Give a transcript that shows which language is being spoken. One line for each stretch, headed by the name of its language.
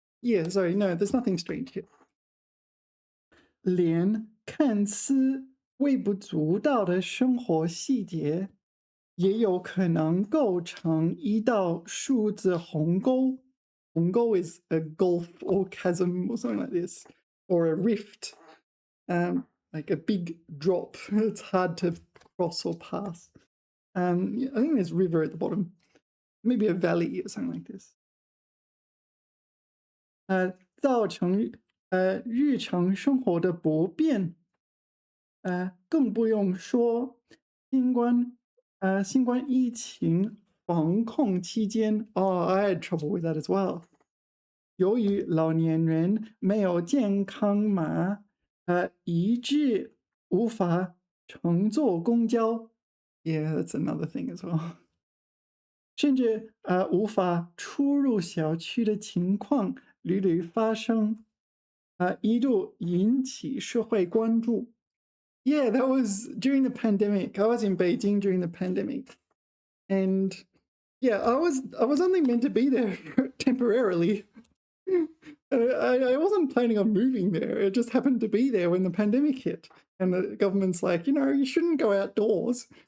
English: Yeah, sorry, no, there's nothing strange here.
Chinese: 连看似微不足道的生活细节，也有可能构成一道数字鸿沟。
English: 鸿沟 is a gulf or chasm or something like this, or a rift, like a big drop. It's hard to cross or pass. I think there's river at the bottom, maybe a valley or something like this.
Chinese: 造成日常生活的不便，更不用说新冠疫情防控期间
English: I had trouble with that as well。
Chinese: 由于老年人没有健康码，以致无法乘坐公交，
English: Yeah, that's another thing as well.
Chinese: 甚至无法出入小区的情况屡屡发生，一度引起社会关注。
English: Yeah, that was during the pandemic. I was in Beijing during the pandemic, and yeah, I was only meant to be there temporarily. I wasn't planning on moving there. It just happened to be there when the pandemic hit, and the government's like, you shouldn't go outdoors.